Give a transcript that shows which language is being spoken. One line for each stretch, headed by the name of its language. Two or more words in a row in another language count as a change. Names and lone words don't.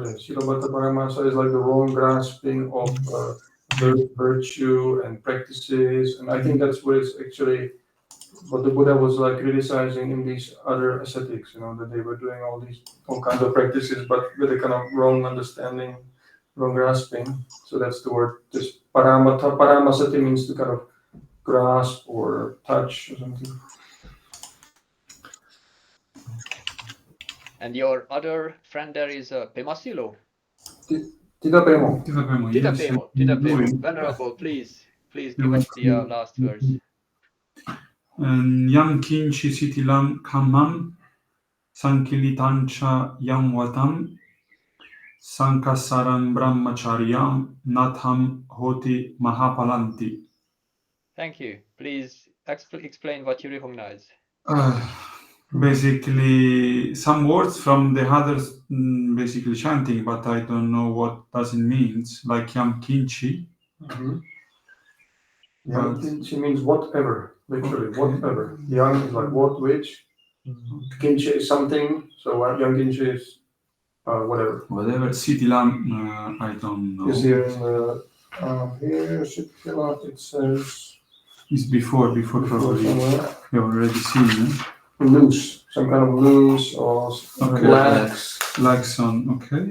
Pali: Silabbata Paramasa
English: is like the wrong grasping of virtue and practices, and I think that's what it's actually what the Buddha was like criticizing in these other ascetics, that they were doing all kinds of practices, but with a kind of wrong understanding, wrong grasping. So that's the word. Just paramatha. Paramasati means to kind of grasp or touch or something. And your other friend there is Pemasilo. Tidapemo. Tidapemo. Venerable, please give us the last verse.
Pali: Yam kinchi sitilam kamam sankilitancha yam vatam sankasaram brahmacharyam natham hoti mahapalanti.
English: Thank you. Please explain what you recognize. Basically, some words from the others, basically chanting, but I don't know what does it means.
Pali: Like yam kinchi. Yam kinchi
English: means whatever, literally whatever. Yang is like what, which. Kinchi is something, so
Pali: yam kinchi
English: is whatever. Whatever. Sitilam, I don't know. Is here here Sitila, it says. It's before probably. Somewhere. You already seen it. Loose, some kind of loose or lax on, okay.